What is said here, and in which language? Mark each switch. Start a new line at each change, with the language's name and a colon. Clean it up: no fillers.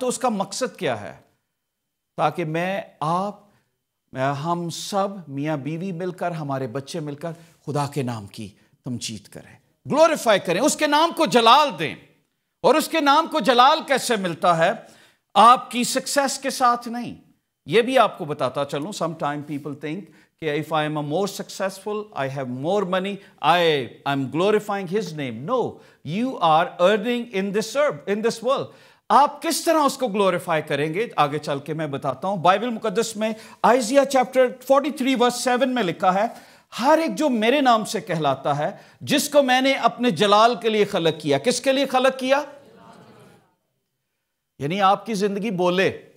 Urdu: تو اس کا مقصد کیا ہے؟ تاکہ میں، آپ، ہم سب میاں بیوی مل کر، ہمارے بچے مل کر خدا کے نام کی تمجید کریں، گلوریفائی کریں، اس کے نام کو جلال دیں. اور اس کے نام کو جلال کیسے ملتا ہے؟ آپ کی سکسیس کے ساتھ نہیں. یہ بھی آپ کو بتاتا چلوں.
English: Some time people think کہ if I am a more successful, I have more money, I'm glorifying His name. No, you are earning in this world.
Urdu: آپ کس طرح اس کو گلوریفائی کریں گے آگے چل کے میں بتاتا ہوں. بائبل مقدس میں آئزیہ چیپٹر 43 ورس 7 میں لکھا ہے، ہر ایک جو میرے نام سے کہلاتا ہے، جس کو میں نے اپنے جلال کے لیے خلق کیا. کس کے لیے خلق کیا؟ یعنی آپ کی زندگی بولے.